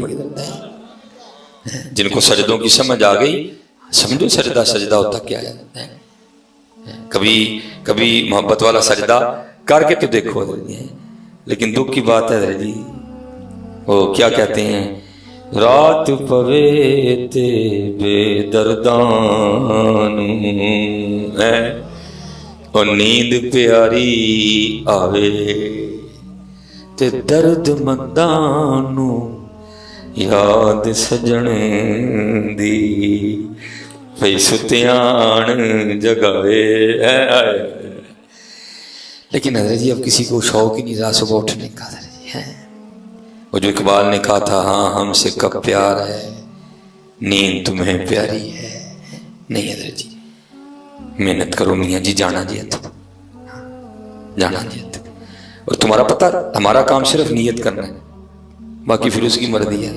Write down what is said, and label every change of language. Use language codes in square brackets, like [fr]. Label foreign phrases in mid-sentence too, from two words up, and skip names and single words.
[ur] جن کو سجدوں کی سمجھ آ گئی، سمجھو سجدہ ہوتا کیا ہے. کبھی محبت والا سجدہ کر کے تو دیکھو. لیکن دکھ کی بات ہے جی، وہ کیا کہتے ہیں، [pa] رات پوے تے بے دردان اور نیند پیاری آوے تے درد مندانو یاد سجن دی پئی ستیان جگاوے. [ur] لیکن حضرت جی اب کسی کو شوق ہی نہیں رہا صبح اٹھنے کا. حضرت جی وہ جو اقبال نے کہا تھا، ہاں ہم سے کب پیار ہے نیند تمہیں پیاری ہے. نہیں حضرت جی محنت کرو میاں جی، جانا جی اور تمہارا پتہ ہمارا کام صرف نیت کرنا ہے، باقی پھر اس کی مرضی ہے.